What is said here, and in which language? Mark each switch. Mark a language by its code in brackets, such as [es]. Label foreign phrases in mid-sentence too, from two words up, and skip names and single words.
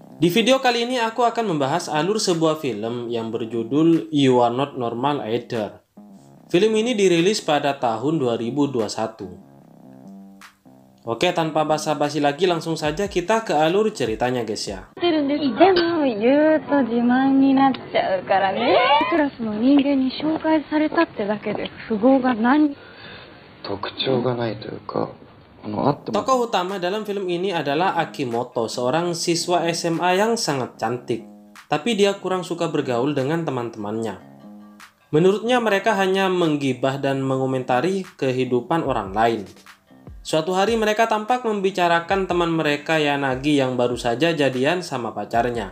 [id] Di video kali ini aku akan membahas alur sebuah film yang berjudul You Are Not Normal Either. Film ini dirilis pada tahun 2021. Oke, tanpa basa-basi lagi langsung saja kita ke alur ceritanya guys ya. [ja] でも言うと自慢になっちゃうからね。クラスの人間に紹介されたってだけで符号が何特徴がないというか、あっても [id] Tokoh utama dalam film ini adalah Akimoto, seorang siswa SMA yang sangat cantik. Tapi dia kurang suka bergaul dengan teman-temannya. Menurutnya mereka hanya menggibah dan mengomentari kehidupan orang lain. Suatu hari mereka tampak membicarakan teman mereka Yanagi yang baru saja jadian sama pacarnya.